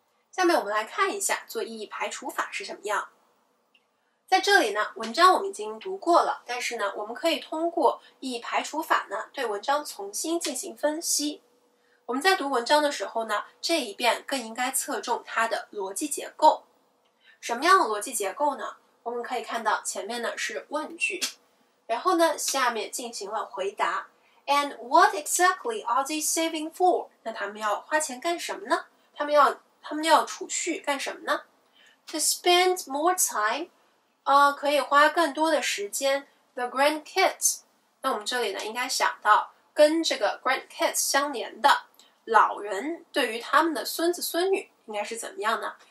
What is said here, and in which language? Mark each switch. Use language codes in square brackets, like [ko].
[zh] 下面我们来看一下做意义排除法是什么样。在这里呢，文章我们已经读过了，但是呢，我们可以通过意义排除法呢，对文章重新进行分析。我们在读文章的时候呢，这一遍更应该侧重它的逻辑结构。什么样的逻辑结构呢？我我们可以看到前面呢是问句，然后呢下面进行了回答。 [en] And what exactly are they saving for？ [zh] 那他们要花钱干什么呢？他们要储蓄干什么呢？ [en] To spend more time， [zh] 可以花更多的时间。 [en] The grandkids， [zh] 那我们这里呢应该想到跟这个 grandkids 相连的老人对于他们的孙子孙女应该是怎么样呢？